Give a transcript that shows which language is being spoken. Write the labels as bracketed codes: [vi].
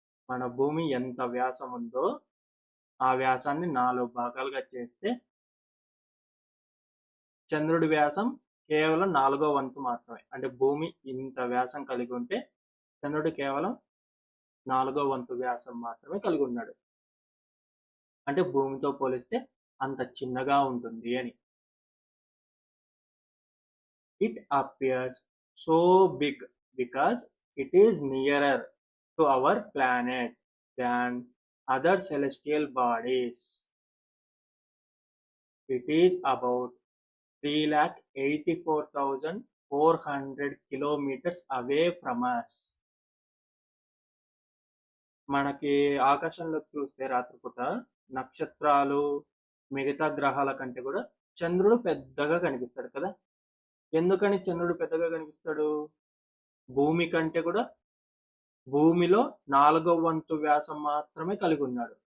[te] మన భూమి ఎంత వ్యాసం ఉందో ఆ వ్యాసాన్ని 4 భాగాలుగా చేస్తే చంద్రుడి వ్యాసం కేవలం 4వ వంతు మాత్రమే. అంటే భూమి ఇంత వ్యాసం కలిగి ఉంటే చంద్రుడు కేవలం 4వ వంతు వ్యాసం మాత్రమే కలిగి ఉన్నాడు. అంటే భూమితో పోలిస్తే అంత చిన్నగా ఉంటుంది అని. [en] It appears so big because it is nearer to our planet than other celestial bodies. It is about 3,84,400 kilometers away from us. [te] మనకి ఆకాశంలో చూస్తే రాత్రిపూట నక్షత్రాలు మిగతా గ్రహాల కంటే కూడా చంద్రుడు పెద్దగా కనిపిస్తాడు కదా. ఎందుకని చంద్రుడు పెద్దగా కనిపిస్తాడు? భూమి కంటే కూడా భూమిలో 4వ వంతు వ్యాసం మాత్రమే కలిగి ఉన్నాడు.